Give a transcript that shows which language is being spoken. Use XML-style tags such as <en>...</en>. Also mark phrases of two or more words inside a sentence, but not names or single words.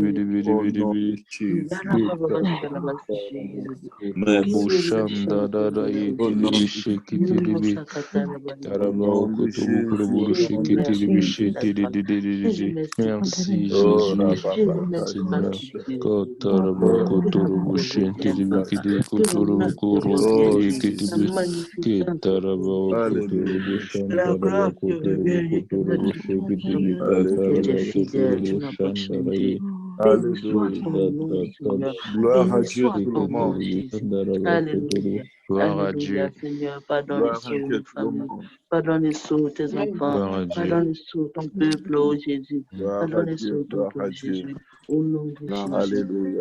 <fr>Au nom de Jésus. Merci, Seigneur. Au nom de Jésus. Au nom de Jésus. Au nom de Jésus. Merci Oh, Jésus, Rababaka, Seigneur. Shanta. Kotarabo Oh, kotorobo shentiribi kidi kotorobo oh, koroki kitibi Jesus. kitarabo kotorobo Alléluia. shantarabo kotorobo kotorobo shekitibi katarabo Alléluia. kotorobo shandarabi Alléluia. Gloire à Dieu tout le monde. shekitiribi shandarabo kotorobo. Gloire à Dieu, Gloire à Dieu tout le monde. gloire à Dieu, Gloire à Dieu. Gloire à Dieu. Alléluia.</fr>